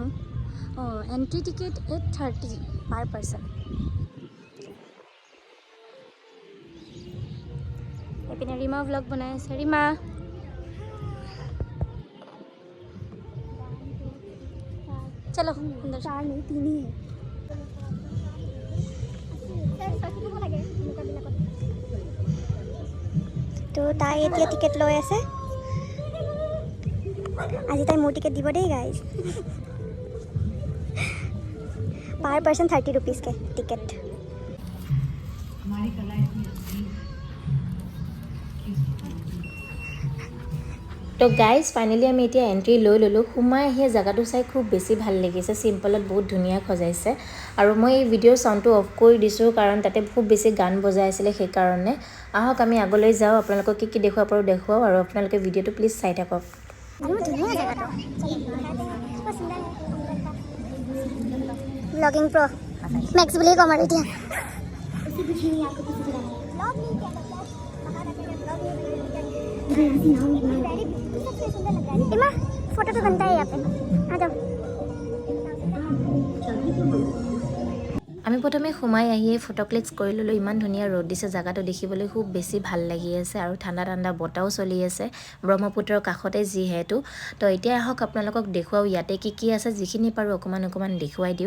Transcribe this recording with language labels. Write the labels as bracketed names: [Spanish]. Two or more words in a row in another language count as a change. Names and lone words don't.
[English] entry ticket 830 per person. [Assamese] এইপিনে ৰীমা ব্লগ বনাই আছে। [Hindi] ৰীমা চলো अंदर। 4 नहीं 3 ही है। [Assamese] তো তাই এতিয়া টিকেট লৈ আছে। আজি তাই মোৰ টিকেট দিব দেই গাইজ। [English] per person [Hindi] 30 रुपीज़ के टिकट। [Assamese] তো গাইজ ফাইনেলি আমি এতিয়া এণ্ট্ৰি লৈ ল'লোঁ। সোমাই আহি জেগাটো চাই খুব বেছি ভাল লাগিছে। চিম্পলত বহুত ধুনীয়া সজাইছে। আৰু মই এই ভিডিঅ'ৰ চাউণ্ডটো অফ কৰি দিছোঁ কাৰণ তাতে খুব বেছি গান বজাই আছিলে, সেইকাৰণে। আহক আমি আগলৈ যাওঁ, আপোনালোকক কি দেখুৱাব পাৰোঁ দেখুৱাওঁ। আৰু আপোনালোকে ভিডিঅ'টো প্লিজ চাই থাকক। ব্লগিং প্ৰ মেক্স বুলি ক'ম আৰু এতিয়া। [Hindi] इमा फोटो तो बनता है यहाँ पे। आ जाओ। [Assamese] আমি প্ৰথমে সোমাই আহি ফটো ক্লিক্স কৰি ল'লোঁ। ইমান ধুনীয়া ৰ'দ দিছে, জায়গাটো দেখিবলৈ খুব বেছি ভাল লাগি আছে আৰু ঠাণ্ডা ঠাণ্ডা বতাহও চলি আছে ব্ৰহ্মপুত্ৰৰ কাষতে যিহেতু। তো এতিয়া আহক আপোনালোকক দেখুৱাওঁ ইয়াতে কি আছে, যিখিনি পাৰোঁ অকণমান দেখুৱাই দিওঁ।